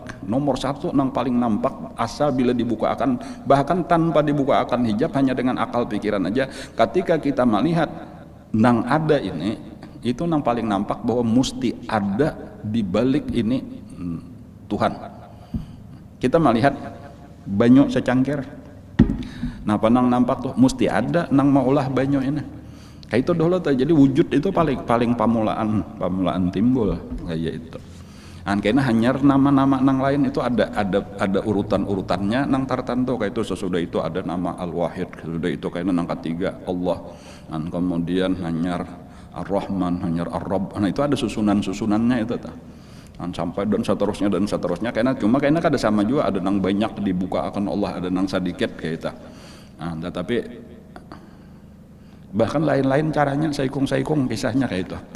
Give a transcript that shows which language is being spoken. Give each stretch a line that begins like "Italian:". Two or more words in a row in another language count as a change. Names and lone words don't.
Indonesian: Nomor satu yang paling nampak asal bila dibuka akan, bahkan tanpa dibuka akan hijab, hanya dengan akal pikiran aja.
Banjar: Ketika kita melihat nang ada ini, itu yang paling nampak bahwa mesti ada di balik ini Tuhan. Kita melihat banyu secangkir, nah panang nampak tuh mesti ada nang maulah banyu ini kayak itu dulu tuh. Jadi wujud itu paling pamulaan timbul kayak itu. Karena hanya nama-nama nang lain itu ada urutannya nang tertentu kayak itu.
Indonesian: Sesudah itu ada nama Al-Wahid,
Banjar: sesudah itu kayak nang ketiga Allah, kemudian hanya Ar-Rahman, hanya Ar-Rabb. Nah itu ada susunannya itu tuh. Sampai dan seterusnya karena kada sama juga, ada nang banyak dibuka akan Allah, ada nang sedikit kayak itu. Tetapi bahkan lain-lain caranya saikung kisahnya kayak itu.